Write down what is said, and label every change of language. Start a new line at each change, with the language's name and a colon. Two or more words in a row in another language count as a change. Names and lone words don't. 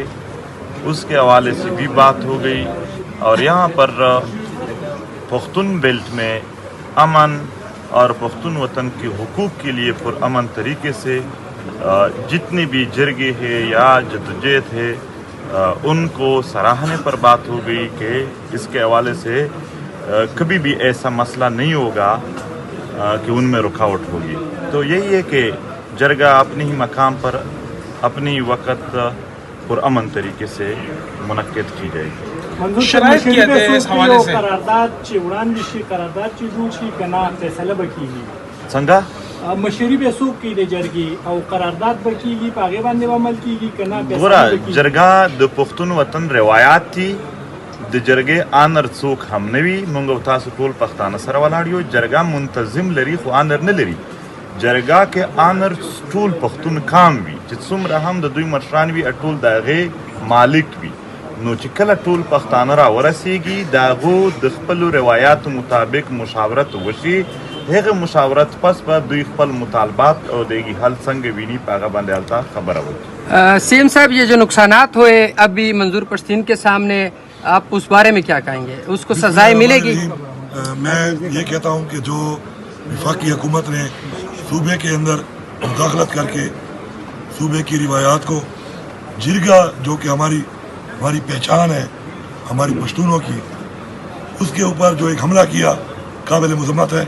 Urdu: اس کے حوالے سے بھی بات ہو گئی. اور یہاں پر پختون بیلٹ میں امن اور پختون وطن کے حقوق کے لیے پرامن طریقے سے جتنے بھی جرگے ہیں یا جدوجہد ہے ان کو سراہنے پر بات ہو گئی کہ اس کے حوالے سے کبھی بھی ایسا مسئلہ نہیں ہوگا کہ ان میں رکاوٹ ہوگی. تو یہی ہے کہ جرگہ اپنے ہی مقام پر اپنی ہی وقت پرامن طریقے سے منعقد کی جائے گی. شرائط کیا تھے اس حوالے سے؟
Pashto: قرارداد چې وړاندې شي, قرارداد چې جوړ شي کنه فیصله به کیږي څنګه مشري به څوک کوي د جرګې, او قرارداد به کیږي په هغې باندې به عمل کیږي کنه فیصله ګوره به کیږي؟ جرګه د پښتون وطن روایات دي, د جرګې آنر څوک هم نه وي. موږ او تاسو ټول پښتانه سره ولاړ یو. جرګه منتظم لري خو آنر نه لري. جرګه کې آنر ټول پښتون کام وي چې څومره هم د دوی مشران وي ټول د هغې مالک وي. نو چې کله ټول پښتانه را ورسیږي د هغو د خپلو روایاتو مطابق مشاورت وشي, هغه مشاورت پس به دوی خپل مطالبات او دیگی حل څنګه ویني په هغه باندې هلته خبره وکړي.
Urdu: سیم صاحب, یہ جو نقصانات ہوئے ابھی منظور پشتین کے سامنے, آپ اس بارے میں کیا کہیں گے؟ اس کو سزائیں ملے گی؟ میں یہ کہتا ہوں کہ جو وفاقی حکومت نے صوبے کے اندر مداخلت کر کے صوبے کی روایات کو, جرگہ جو کہ ہماری پہچان ہے ہماری پشتونوں کی, اس کے اوپر جو ایک حملہ کیا قابل مذمت ہے.